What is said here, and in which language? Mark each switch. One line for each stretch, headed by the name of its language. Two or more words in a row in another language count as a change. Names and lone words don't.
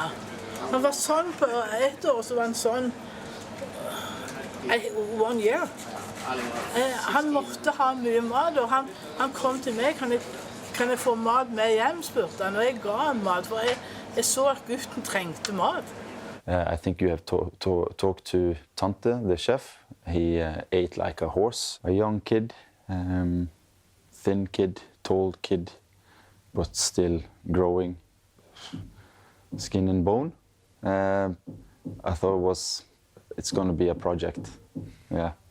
Norwegian: Han var sånn på ett år, så var han sånn 1 year. Han måtte ha mye mat, og han kom til meg. Kan jeg få mat med hjem, spurte han, og jeg ga han mat, for jeg så at gutten trengte mat.
English: I think you have talked to Tante, the chef. He ate like a horse, a young kid. Thin kid, tall kid, but still growing, skin and bone. I thought it's going to be a project, yeah.